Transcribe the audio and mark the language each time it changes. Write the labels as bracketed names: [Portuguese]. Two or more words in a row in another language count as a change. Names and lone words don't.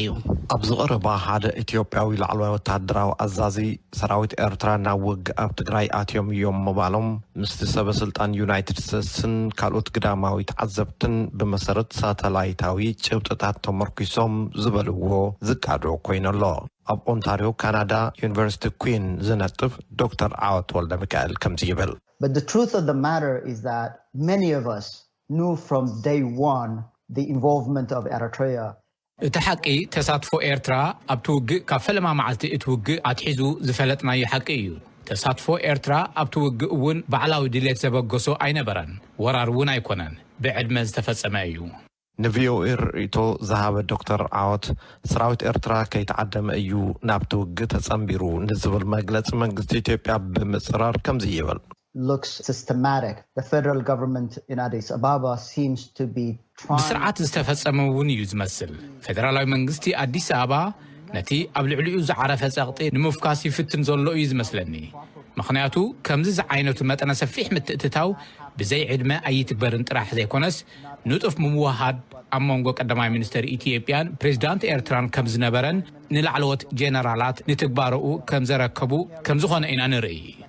[Tigrinya] ኣብዚ ቀረባ ሓደ ኢትዮጵያዊ ላዕላዊ ወታደራዊ አዛዚ ሰራዊት ኤርትራ ናውግ ኣብ ትግራይ ኣትዮም እዮም መባሎም ምስቲ ሰበ ስልጣን ዩናይትድ ስቴትስን ካልኦት ግዳማዊ ተዓዘብትን ብመሰረት ሳተላይታዊ ጭብጥታት ተመርኪሶም ዝበልዎ ዝቃዶ ኮይነሎ ኣብ ኦንታሪዮ ካናዳ ዩኒቨርሲቲ ኩዊን ዝነጥፍ ዶክተር ዓወት ወልደ ሚካኤል ከምዚ ይብል [English] But the truth of the matter is that many of us knew from day one the involvement of Eritrea. [Tigrinya] እቲ ሓቂ ተሳትፎ ኤርትራ ኣብ ትውግእ ካብ ፈለማ መዓልቲ እትውግእ ኣትሒዙ ዝፈለጥናዮ ሓቂ እዩ ተሳትፎ ኤርትራ ኣብ ትውግእ እውን ባዕላዊ ድሌት ዘበገሶ ኣይነበረን ወራር እውን ኣይኮነን ብዕድመ ዝተፈጸመ እዩ ንቪኦኤ ርኢቶ ዝሃበ ዶክተር ዓወት ሰራዊት ኤርትራ ከይተዓደመ እዩ ናብ ትውግእ ተጸምቢሩ ንዝብል መግለጽ መንግስቲ ኢትዮጵያ ብምጽራር ከምዚ ይብል [English] looks systematic. The federal government in Addis Ababa seems to be trying [Tigrinya] بسرعة ዝተፈጸመ እውን እዩ ዝመስል ፌደራላዊ መንግስቲ አዲስ አበባ ነቲ ኣብ ልዕሊኡ ዝዓረፈ ጸቕጢ ንምፍካስ ይፍትን ዘሎ እዩ ዝመስለኒ ምኽንያቱ ከምዚ ዝዓይነቱ መጠነ ሰፊሕ ምትእትታው ብዘይ ዕድመ ኣይትግበርን ጥራሕ ዘይኮነስ ንጡፍ ምምዋሃድ ኣብ መንጎ ቀዳማይ ሚኒስትር ኢትዮጵያን ፕሬዝዳንት ኤርትራን ከም ዝነበረን ንላዕለዎት ጀነራላት ንትግባርኡ ከም ዘረከቡ ከም ዝኾነ ኢና ንርኢ